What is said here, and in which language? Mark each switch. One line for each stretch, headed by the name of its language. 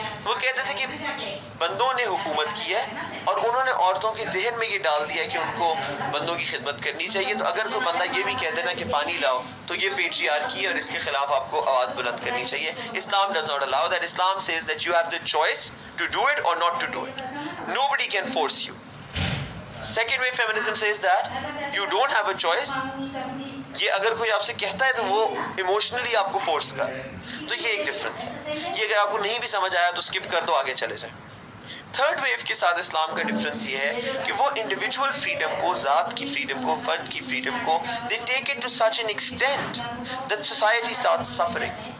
Urdu: وہ کہتے تھے کہ بندوں نے حکومت کی ہے اور انہوں نے عورتوں کے ذہن میں یہ ڈال دیا کہ ان کو بندوں کی خدمت کرنی چاہیے. تو اگر کوئی بندہ یہ بھی کہہ دینا کہ پانی لاؤ تو یہ پیٹریارکی ہے اور اس کے خلاف آپ کو آواز بلند کرنی چاہیے.
English: Islam does not allow that. Islam says that you have the choice to do it or not to do it. Nobody can force you. Second wave feminism says that you don't have a choice.
Urdu: یہ اگر کوئی آپ سے کہتا ہے تو وہ ایموشنلی آپ کو فورس کر. تو یہ ایک ڈفرنس ہے. یہ اگر آپ کو نہیں بھی سمجھ آیا تو اسکپ کر دو, آگے چلے جائیں. تھرڈ ویو کے ساتھ اسلام کا ڈفرنس یہ ہے کہ وہ انڈیویجول فریڈم کو, ذات کی فریڈم کو, فرد کی فریڈم کو,
English: they take it to such an extent that society starts suffering.